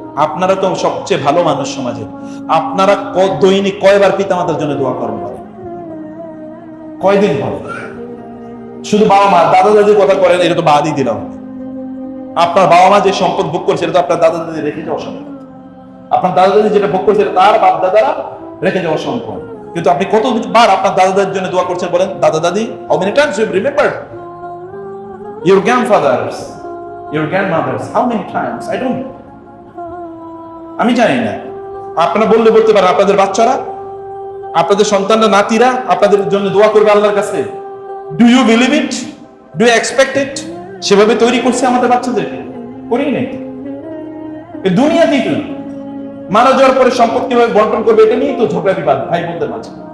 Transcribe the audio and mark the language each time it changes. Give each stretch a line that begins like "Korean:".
Bangla: আপনারা তো সবচেয়ে ভালো মানুষ সমাজে, আপনারা দৈনিক কয়বার পিতামাতার জন্য দোয়া করেন? কয়দিন পর? শুধু বাবা মা দাদা দাদির কথা করেন, এটা তো বাদই দিলাম। আপনার বাবা মা যে সম্পদ ভোগ করছে, এটা তো আপনার দাদা দাদি রেখে যাওয়া সম্পদ। আপনার দাদা দাদি যেটা ভোগ করছে, তার বাপ দাদারা রেখে যাওয়া সম্পদ। কিন্তু আপনি কতবার আপনার দাদা দাদির জন্য দোয়া করছেন বলেন? দাদা দাদি,
English: how many times you remember your grandfathers, your grandmothers, how many times? I don't know.
Bangla: আমি জানি না। আপনারা বললে বলতে পারেন, আপনাদের বাচ্চারা, আপনাদের সন্তানরা, নাতিরা আপনাদের জন্য দোয়া করবে আল্লাহর কাছে।
English: Do you believe it? Do you expect it?
Bangla: সেভাবে তৈরি করছে আমাদের বাচ্চাদেরকে? করিই নাই। দুনিয়াতেই তো মারা যাওয়ার পরে সম্পদ কিভাবে বন্টন করবে, এটা নিয়েই তো ঝগড়া বিবাদ ভাই বোনদের মাঝে।